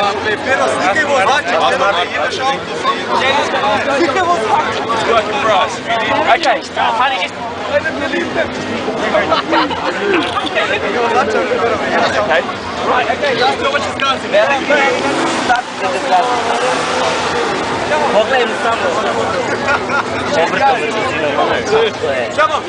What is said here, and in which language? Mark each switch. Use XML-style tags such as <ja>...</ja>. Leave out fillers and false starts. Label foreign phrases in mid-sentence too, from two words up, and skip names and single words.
<sr>Pero slikaj vozača. Ideš auto. Slikaj vozača.</sr> <en>Looking for us. Okay. Okay. Right, okay, just so much is going to</en> <sr>Pogledaj samo.</sr> <en>Come on.</en>